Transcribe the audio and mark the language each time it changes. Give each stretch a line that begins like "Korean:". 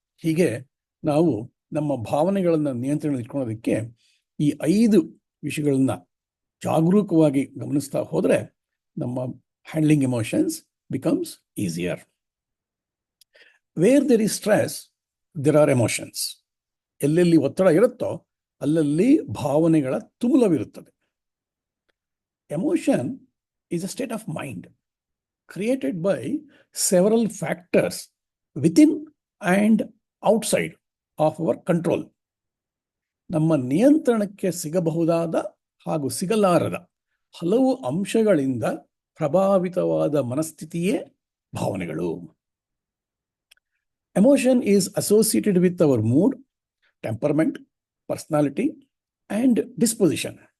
Kannada: ಹೀಗೆ ನಾವು ನಮ್ಮ ಭಾವನೆಗಳನ್ನು ನಿಯಂತ್ರಣ ಇಟ್ಕೊಳ್ಳೋದಕ್ಕೆ ಈ 5 ವಿಷಯಗಳನ್ನ ಜಾಗರೂಕವಾಗಿ ಗಮನಿಸ್ತಾ ಹೋದರೆ ನಮ್ಮ
English: Handling emotions becomes easier. Where there is stress, there are emotions.
Kannada: ಎಲ್ಲೆಲ್ಲಿ ಒತ್ತಡ ಇರುತ್ತೋ ಅಲ್ಲಲ್ಲಿ ಭಾವನೆಗಳ ತುಮುಲವಿರುತ್ತದೆ.
English: Emotion is a state of mind created by several factors within and outside of our control.
Kannada: ನಮ್ಮ ನಿಯಂತ್ರಣಕ್ಕೆ ಸಿಗಬಹುದಾದ ಹಾಗೂ ಸಿಗಲಾರದ ಹಲವು ಅಂಶಗಳಿಂದ ಪ್ರಭಾವಿತವಾದ ಮನಸ್ಥಿತಿಯೇ ಭಾವನೆಗಳು.
English: Emotion is associated with our mood, temperament, personality and disposition.